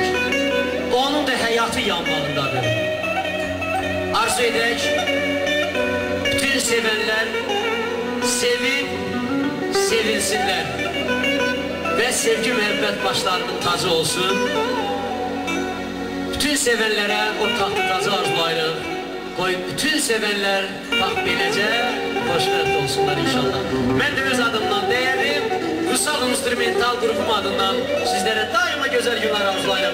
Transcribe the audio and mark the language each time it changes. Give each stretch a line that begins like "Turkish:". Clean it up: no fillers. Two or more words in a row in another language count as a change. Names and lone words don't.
Turkish: Onun da hayatı yanmağındadır. Arzu edək, bütün sevenler sevip sevinsinler ve sevgi müebbet başlarının tacı olsun.
Azerbaijani: Bütün sevenlere o tahtı tacı arzulayırıq. Qoy bütün sevenler bax beləcə xoşbəxt olsunlar inşallah. Mən də öz adımdan deyərim, Rusal instrumental grubum adından
Turkish: sizlere daima güzel günler
Azerbaijani: arzulayırım.